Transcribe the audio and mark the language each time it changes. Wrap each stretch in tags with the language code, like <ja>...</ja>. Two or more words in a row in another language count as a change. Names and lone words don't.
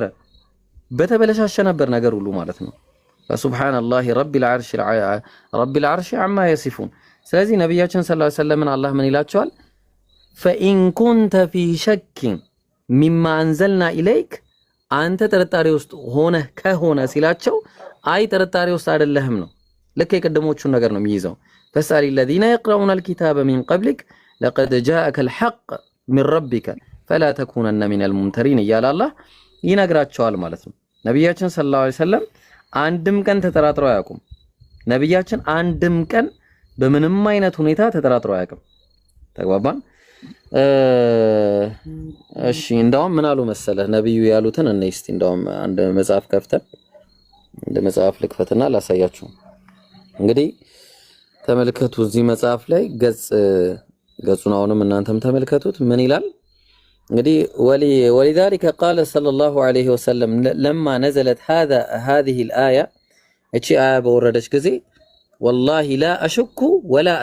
<am>በተበለሻሸ ነበር ነገር ሁሉ ማለት ነው።</am> <ar>فسبحان الله رب العرش عما يصفون።</ar> <am>ስለዚህ ነቢያችን</am> <ar>صلى الله عليه وسلم</ar> <am>አላህ ምን ይላቸዋል?</am> <ar>فإن كنت في شك مما أنزلنا إليك፣</ar> <am>አንተ ጥርጣሬ ውስጥ ሆነህ ከሆነ ሲላቸው አይ ጥርጣሬ ውስጥ አይደለህም ነው። ልክ የቀደሞቹን ነገር ነው የሚይዘው።</am> <ar>فاسأل الذين يقرؤون الكتاب من قبلك لقد جاءك الحق من ربك فلا تكونن من الممترين</ar> <am>እያለ አላህ ይነግራቸዋል ማለት ነው። ነቢያችን</am> <ar>صلى الله عليه وسلم</ar> <am>አንድም ቀን ተጠራጥረው አያውቁም። ነቢያችን አንድም ቀን በምንም አይነት ሁኔታ ተጠራጥረው አያውቅም። ተግባባን? እሺ እንደውም ምን አሉ መሰለህ ነብዩ ያሉትን እኔ እስቲ እንደውም አንድ መጽሐፍ ከፍተን እንደ መጽሐፍ ልክፈትና ላሳያችሁ። እንግዲህ ተመልከቱ እዚህ መጽሐፍ ላይ ገጹን አሁንም እናንተም ተመልከቱት ምን ይላል?</am> <ar>እንግዲህ ولذلك قال صلى الله عليه وسلم لما نزلت هذه الآية</ar> <am>እቺ አያ በወረደች ጊዜ</am> <ar>والله لا أشك ولا</ar>